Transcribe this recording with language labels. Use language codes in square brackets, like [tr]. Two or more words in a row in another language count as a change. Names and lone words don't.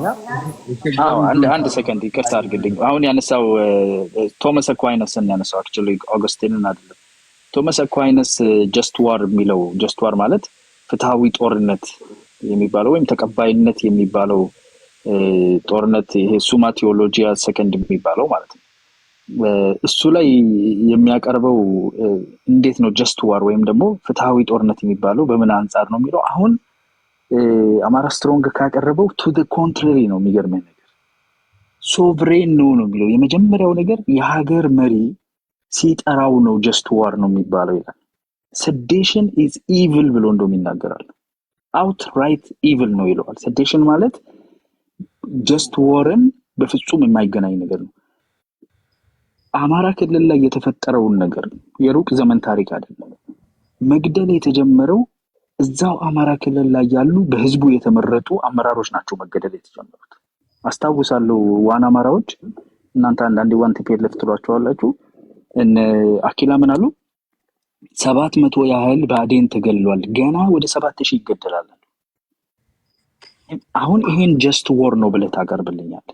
[am] አዎ አንድ ሰከንድ ይቅርታ አድርግልኝ። አሁን ያነሳው ቶማስ አኳይነስን ያነሳው actually አጎስቲንን አይደለም። ቶማስ አኳይነስ [en] just war [am] የሚለው [en] just war [am] ማለት ፍትሃዊ ጦርነት የሚባለው ወይም ተቀባይነት የሚባለው ጦርነት ይሄ ሱማ ቴዎሎጂያ ሰከንድ የሚባለው ማለት ነው። እሱ ላይ የሚያቀርበው እንዴት ነው [en] just war [am] ወይም ደግሞ ፍትሃዊ ጦርነት የሚባለው በምን አንፃር ነው የሚለው አሁን አማራ ስትሮንግ ካቀረበው [en] to the contrary [am] ነው። የሚገርመኝ ነገር ሶቨሬን ነው የሚለው የመጀመሪያው ነገር የሀገር መሪ ሲጠራው ነው [en] just war [am] ነው የሚባለው ይላል። [en] sedition is evil [am] ብሎ እንደውም ይናገራል። [en] outright evil [am] ነው ይለዋል። sedition ማለት [en] just war [am] በፍጹም የማይገናኝ ነገር ነው። አማራ ክልል ላይ የተፈጠረውን ነገር የሩቅ ዘመን ታሪክ አይደለም። መግደል የተጀመረው እዛው አማራ ክልል ላይ ያሉ በህዝቡ የተመረጡ አመራሮች ናቸው መገደል የተጀመሩት። አስታውሳለሁ ዋና አማራዎች እናንተ አንዳንዴ ዋን ቲፒኤልኤፍ ትሏቸዋላችሁ እነ አኪላ ምን አሉ 700 ያህል ባዴን ተገድሏል፣ ገና ወደ 7000 ይገደላል። አሁን ይሄን [en] just war [am] ነው ብለህ ታቀርብልኛለህ?